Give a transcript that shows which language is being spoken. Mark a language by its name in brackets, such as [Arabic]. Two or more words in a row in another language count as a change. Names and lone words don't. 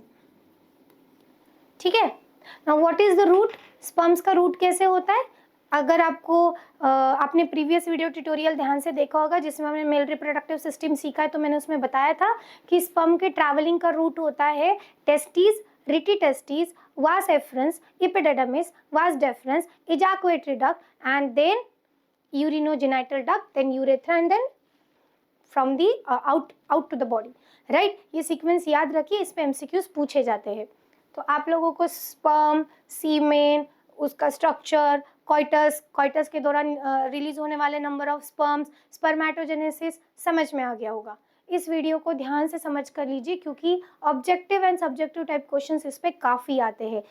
[Hindi] ठीक है, [English] now what is the route? [Hindi] स्पर्म्स का रूट कैसे होता है? अगर आपको आपने [English] previous video tutorial [Hindi] ध्यान से देखा होगा जिसमें हमने [English] male reproductive system [Hindi] सीखा है, तो मैंने उसमें बताया था कि स्पर्म के ट्रैवलिंग का रूट होता है टेस्टिस, [English] ritty testes, vas efferents, epididymis, vas deferens, ejaculatory duct, and then urinogenital duct, then urethra, and then from the out to the body, right? [Hindi] ये सीक्वेंस याद रखिए, इस पे एमसीक्यूज पूछे जाते हैं. तो आप लोगों को स्पर्म, सीमेन, उसका स्ट्रक्चर, कॉइटस के दौरान रिलीज होने वाले [English] number of sperms, [Hindi] स्पर्मेटोजेनेसिस समझ में आ गया होगा. इस वीडियो को ध्यान से समझ कर लीजिए क्योंकि [English] objective and subjective type questions [Hindi] इस पे काफ़ी आते हैं.